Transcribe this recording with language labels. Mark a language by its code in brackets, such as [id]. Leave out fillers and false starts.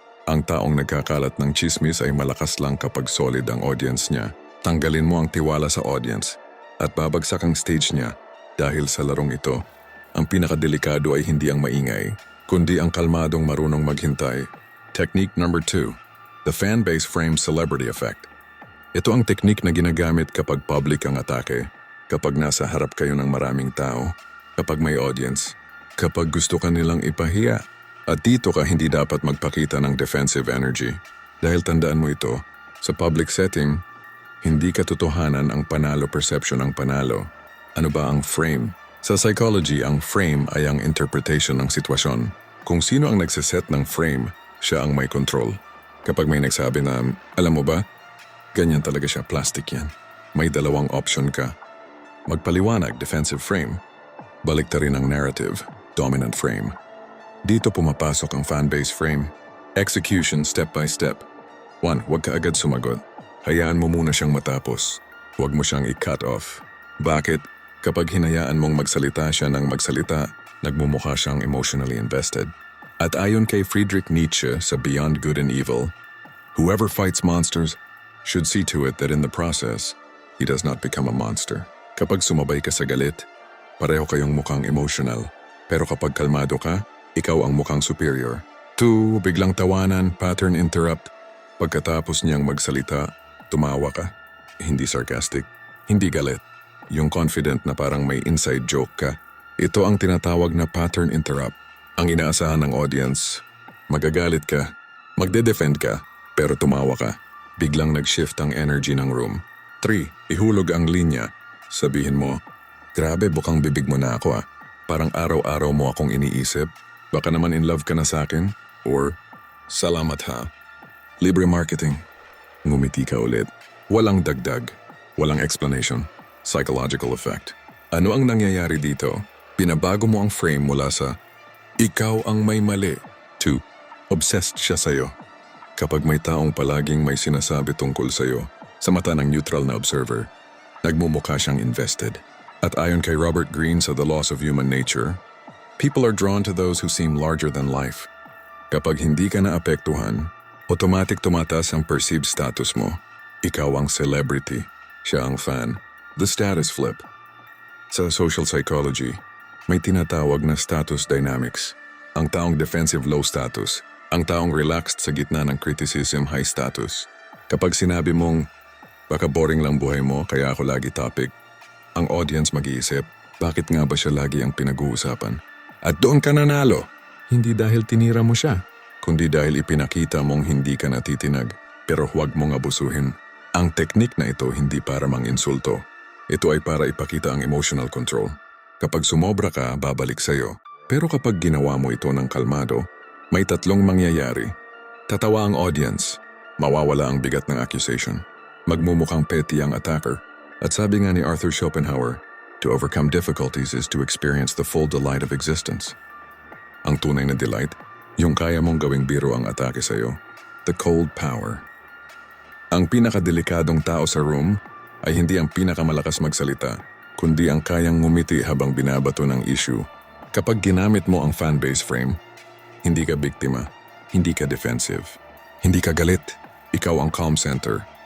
[tl] Ang taong nagkakalat ng chismis ay malakas lang kapag solid ang audience niya. Tanggalin mo ang tiwala sa audience at babagsak ang stage niya dahil sa larong ito. Ang pinakadelikado ay hindi ang maingay, kundi ang kalmadong marunong maghintay. [en] Technique number 2. The fan-base frame celebrity effect. [tl] Ito ang teknik na ginagamit kapag public ang atake, kapag nasa harap kayo ng maraming tao, kapag may audience, kapag gusto ka nilang ipahiya. At dito ka hindi dapat magpakita ng defensive energy. Dahil tandaan mo ito, sa public setting, hindi katotohanan ang panalo perception ang panalo. Ano ba ang frame? Sa psychology, ang frame ay ang interpretation ng sitwasyon. Kung sino ang nagsiset ng frame, siya ang may control. Kapag may nagsabi na, alam mo ba, ganyan talaga siya, plastic yan. May dalawang option ka. Magpaliwanag, defensive frame. Baliktarin ang narrative, dominant frame. Dito pumapasok ang fanbase frame. [en] Execution step by step. [tl] 1. Huwag ka agad sumagot. Hayaan mo muna siyang matapos. Huwag mo siyang i-cut off. Bakit? Kapag hinayaan mong magsalita siya ng magsalita, nagmumukha siyang emotionally invested. At ayon kay Friedrich Nietzsche sa Beyond Good and Evil, [en] whoever fights monsters should see to it that in the process, he does not become a monster. [tl] Kapag sumabay ka sa galit, pareho kayong mukhang emotional. Pero kapag kalmado ka, ikaw ang mukhang superior. 2. Biglang tawanan, pattern interrupt. Pagkatapos niyang magsalita, tumawa ka. Hindi sarcastic, hindi galit. Yung confident na parang may inside joke ka. Ito ang tinatawag na pattern interrupt. Ang inaasahan ng audience, magagalit ka, magde-defend ka, pero tumawa ka. Biglang nag-shift ang energy ng room. 3. Ihulog ang linya. Sabihin mo, grabe bukang bibig mo na ako ah. Parang araw-araw mo akong iniisip. Baka naman in love ka na sa akin. Or, salamat ha. Libre marketing. Ngumiti ka ulit. Walang dagdag. Walang explanation. [en] Psychological effect. [tl] Ano ang nangyayari dito? Pinabago mo ang frame mula sa ikaw ang may mali to obsessed siya sa'yo. Kapag may taong palaging may sinasabi tungkol sa'yo, sa mata ng neutral na observer, nagmumukha siyang invested. At ayon kay Robert Greene sa The Laws of Human Nature, [en] people are drawn to those who seem larger than life. [tl] Kapag hindi ka naapektuhan, automatic tumataas ang perceived status mo. Ikaw ang celebrity, siya ang fan. [en] The status flip. [tl] Sa social psychology, may tinatawag na status dynamics. Ang taong defensive low status, ang taong relaxed sa gitna ng criticism high status. Kapag sinabi mong, baka boring lang buhay mo kaya ako lagi topic, ang audience mag-iisip, bakit nga ba siya lagi ang pinag-uusapan? At doon ka nanalo. Hindi dahil tinira mo siya, kundi dahil ipinakita mong hindi ka natitinag. Pero huwag mong abusuhin. Ang teknik na ito hindi para mang-insulto. Ito ay para ipakita ang emotional control. Kapag sumobra ka, babalik sa'yo. Pero kapag ginawa mo ito ng kalmado, may tatlong mangyayari. Tatawa ang audience. Mawawala ang bigat ng accusation. Magmumukhang petty ang attacker. At sabi nga ni Arthur Schopenhauer, [en] to overcome difficulties is to experience the full delight of existence. [tl] Ang tunay na delight, yung kaya mong gawing biro ang atake sa'yo. [en] The cold power. [tl] Ang pinakadelikadong tao sa room ay hindi ang pinakamalakas magsalita, kundi ang kayang ngumiti habang binabato ng issue. Kapag ginamit mo ang fanbase frame, hindi ka biktima, hindi ka defensive, hindi ka galit, ikaw ang calm center.